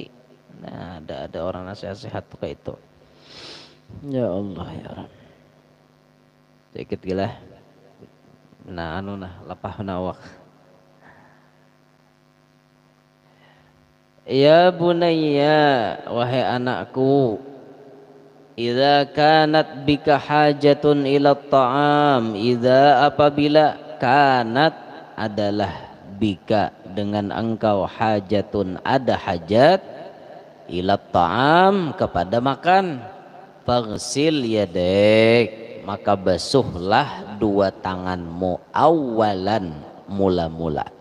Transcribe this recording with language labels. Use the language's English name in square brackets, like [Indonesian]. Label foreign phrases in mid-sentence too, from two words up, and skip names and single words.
[Banjar] Nah, ada orang nasihat sehat tuh kayak itu. [Arabic] Ya Allah ya Rabb. [Indonesian] Sedikit gila. [Banjar] Nah anu nah lapah nawak. [Arabic] Ya bunayya [Banjar] wahai anakku, [Arabic] idza kanat bika hajatun ila ta'am, [Indonesian] idza apabila kanat adalah bika dengan engkau hajatun ada hajat [Arabic] ila ta'am [Indonesian] kepada makan, [Arabic] faghsil yadek [Indonesian] maka basuhlah 2 tanganmu awalan mula-mula.